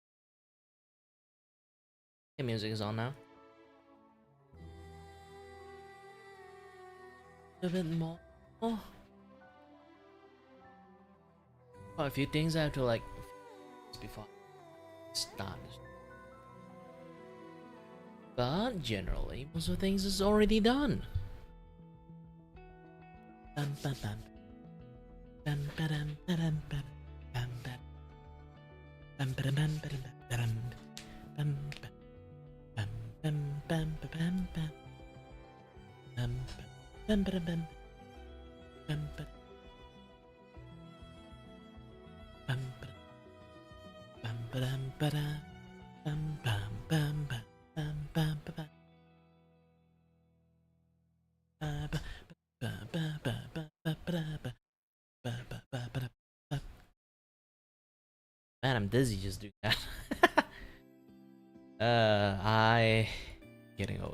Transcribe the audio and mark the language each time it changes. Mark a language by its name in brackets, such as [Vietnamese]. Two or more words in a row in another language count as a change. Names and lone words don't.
[English] The music is on now. A bit more. Quite a few things I have to like before I start. But generally, most of the things is already done. Bam, bam, bam. Bam, ba-dam, ba-dam, bam, bam, bam. Bam, ba-dam, bam, ba-dam, ba-dam, bam, bam, bam, bam, bam, bam, bam. Bam, bam, ba-dam, bam, bam, bam, bam, bam, ba-dam, ba-dam, bam, bam, bam, bam, bam, bam, ba-bam. Man, I'm dizzy just doing that. I getting old.